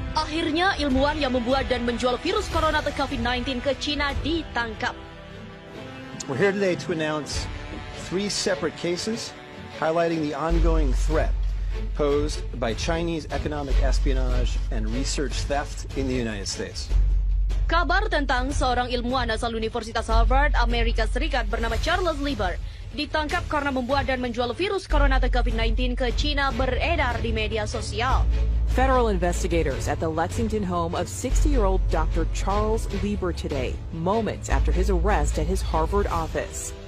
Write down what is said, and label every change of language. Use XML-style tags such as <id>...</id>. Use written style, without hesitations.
<id>Kelima ilmuwan yang membuat dan menjual virus corona atau COVID-19 ke China ditangkap.</id> <en>We're here today to announce 3 separate cases highlighting the ongoing threat posed by Chinese economic espionage and research theft in the United States.</en> <id>Kabar tentang seorang ilmuwan asal Universitas Harvard, Amerika Serikat bernama Charles Lieber ditangkap karena membuat dan menjual virus corona atau COVID-19 ke China beredar di media sosial.</id> <en>Federal investigators at the Lexington home of 60-year-old Dr. Charles Lieber today, moments after his arrest at his Harvard office.</en>